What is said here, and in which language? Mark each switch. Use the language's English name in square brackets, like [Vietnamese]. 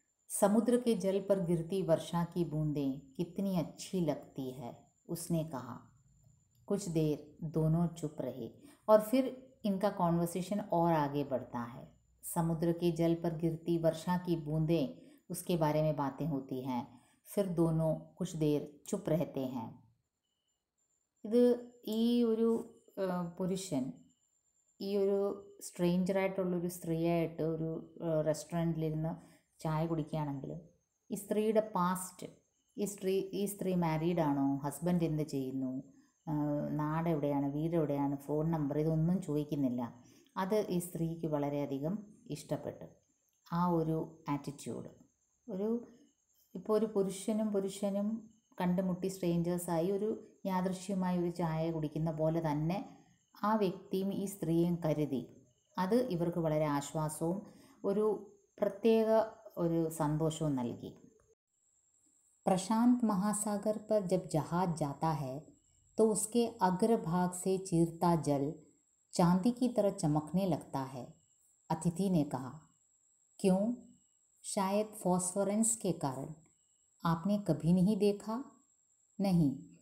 [Hindi] समुद्र के जल पर गिरती वर्षा की बूंदें कितनी अच्छी लगती है, उसने कहा। कुछ देर दोनों चुप रहे और फिर इनका कॉन्वर्सेशन और आगे बढ़ता है। समुद्र के जल पर गिरती वर्षा की बूंदें, उसके बारे में बातें होती हैं। फिर दोनों कुछ देर चुप रहते हैं। [Malayalam] ഇത് ഈ ഒരു പുരുഷൻ ഈ ഒരു സ്ട്രേഞ്ചറായിട്ടുള്ളൊരു സ്ത്രീയായിട്ട് ഒരു റെസ്റ്റോറൻറ്റിലിരുന്ന് ചായ കുടിക്കുകയാണെങ്കിലും ഈ സ്ത്രീയുടെ പാസ്റ്റ്, ഈ സ്ത്രീ മാരീഡ് ആണോ, ഹസ്ബൻഡ് എന്ത് ചെയ്യുന്നു, നാടെവിടെയാണ്, വീടെവിടെയാണ്, ഫോൺ നമ്പർ, ഇതൊന്നും ചോദിക്കുന്നില്ല. അത് ഈ സ്ത്രീക്ക് വളരെയധികം ഇഷ്ടപ്പെട്ടു. ആ ഒരു ആറ്റിറ്റ്യൂഡ്, ഒരു ഇപ്പോൾ ഒരു പുരുഷനും കണ്ടുമുട്ടി സ്ട്രേഞ്ചേഴ്സായി ഒരു യാദൃശ്യമായി ഒരു ചായ കുടിക്കുന്ന പോലെ തന്നെ ആ വ്യക്തിയും ഈ സ്ത്രീയും കരുതി. അത് ഇവർക്ക് വളരെ ആശ്വാസവും ഒരു പ്രത്യേക ഒരു संतोषവും നൽകി. [Hindi] प्रशांत महासागर पर जब जहाज जाता है तो उसके अग्रभाग से चीरता जल चांदी की तरह चमकने लगता है, अतिथि ने कहा। क्यों? शायद फॉस्फोरेंस के कारण। आपने कभी नहीं देखा? नहीं।